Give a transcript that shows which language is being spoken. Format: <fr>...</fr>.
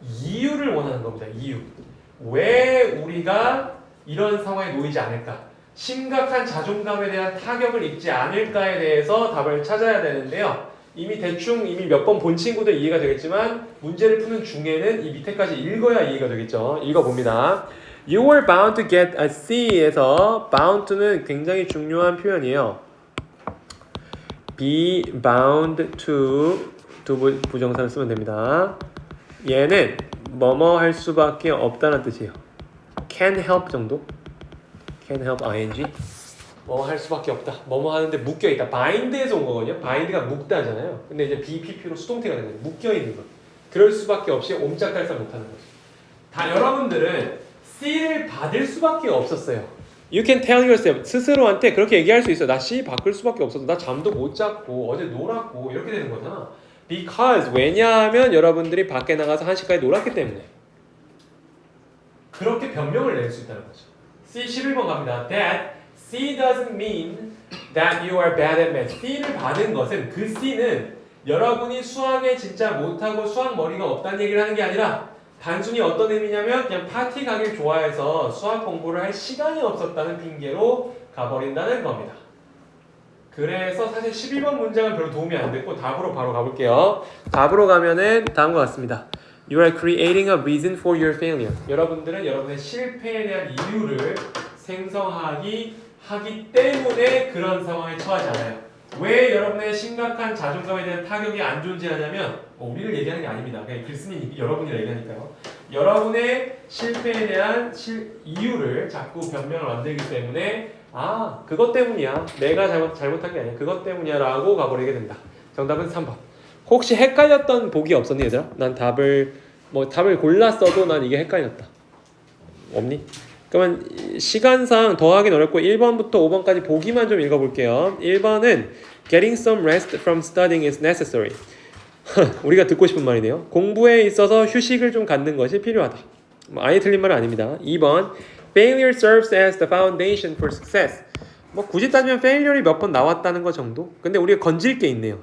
<ko>이유를 원하는 겁니다. 이유. 왜 우리가 이런 상황에 놓이지 않을까? 심각한 자존감에 대한 타격을 입지 않을까에 대해서 답을 찾아야 되는데요. 이미 몇 번 본 친구들 이해가 되겠지만 문제를 푸는 중에는 이 밑에까지 읽어야 이해가 되겠죠. 읽어봅니다.</ko> <en>You were bound to get a C에서 bound to는</en> <ko>굉장히 중요한 표현이에요.</ko> <en>be bound to</en> <ko>두 부정사를 쓰면 됩니다. 얘는 뭐뭐 할 수밖에 없다는 뜻이에요.</ko> <en>Can help</en> <ko>정도?</ko> <en>Can help</en> <ko>ing 뭐 할 수밖에 없다. 뭐뭐 하는데 묶여있다. bind에서 온 거거든요. bind가 묶다잖아요. 근데 이제 BPP로 수동태가 되는 거예요. 묶여있는 거. 그럴 수밖에 없이 옴짝달싹 못하는 거죠. 다 여러분들은 C를 받을 수밖에 없었어요.</ko> <en>You can tell yourself.</en> <ko>스스로한테 그렇게 얘기할 수 있어. 나 C 바꿀 수밖에 없었어. 나 잠도 못 잤고 어제 놀았고 이렇게 되는 거잖아. Because 왜냐하면 여러분들이 밖에 나가서 1시까지 놀았기 때문에. 그렇게 변명을 낼 수 있다는 거죠. C 11번 갑니다.</ko> <en>That C doesn't mean that you are bad at math.</en> <ko>C를 받은 것은 그 C는 여러분이 수학에 진짜 못하고 수학 머리가 없다는 얘기를 하는 게 아니라 단순히 어떤 의미냐면 그냥 파티 가길 좋아해서 수학 공부를 할 시간이 없었다는 핑계로 가버린다는 겁니다. 그래서 사실 11번 문장은 별로 도움이 안 됐고 답으로 바로 가볼게요. 답으로 가면은 다음과 같습니다.</ko> <en>You are creating a reason for your failure.</en> <ko>여러분들은 여러분의 실패에 대한 이유를 생성하기 때문에 그런 상황에 처하지 않아요. 왜 여러분의 심각한 자존감에 대한 타격이 안 존재하냐면 우리를 얘기하는 게 아닙니다. 그냥 글쓴이 여러분이 얘기하니까요. 여러분의 실패에 대한 이유를 자꾸 변명을 만들기 때문에 그것 때문이야. 내가 잘못한 게 아니야. 그것 때문이야 라고 가버리게 된다. 정답은 3번. 혹시 헷갈렸던 복이 없었니 얘들아? 난 답을 골랐어도 난 이게 헷갈렸다. 없니? 그러면 시간상 더 하긴 어렵고 1번부터 5번까지 보기만 좀 읽어볼게요. 1번은</ko> <en>Getting some rest from studying is necessary.</en> <ko>우리가 듣고 싶은 말이네요. 공부에 있어서 휴식을 좀 갖는 것이 필요하다. 아예 틀린 말은 아닙니다.</ko> <en>2번 Failure serves as the foundation for success.</en> <ko>굳이 따지면 failure이 몇 번 나왔다는 거 정도? 근데 우리가 건질 게 있네요.</ko>